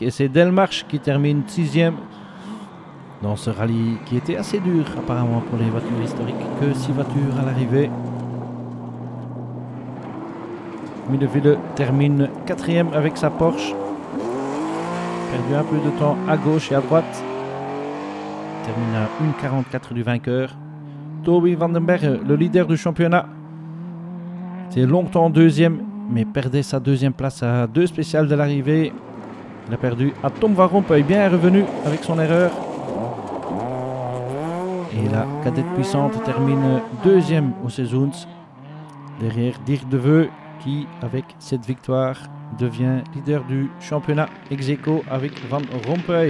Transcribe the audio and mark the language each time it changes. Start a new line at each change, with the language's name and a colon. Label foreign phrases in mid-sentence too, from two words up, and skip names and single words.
French: Et c'est Delmarche qui termine 6e dans ce rallye qui était assez dur apparemment pour les voitures historiques. Que 6 voitures à l'arrivée. Milleville termine 4e avec sa Porsche. Perdu un peu de temps à gauche et à droite. Termine à 1,44 du vainqueur. Toby van den Berge, le leader du championnat. C'est longtemps 2e, mais perdait sa 2e place à 2 spéciales de l'arrivée. Il a perdu à Tom Van Rompuy, bien revenu avec son erreur. Et la cadette puissante termine deuxième au Seizoens, derrière Dirk De Veu qui, avec cette victoire, devient leader du championnat ex aequo avec Van Rompuy.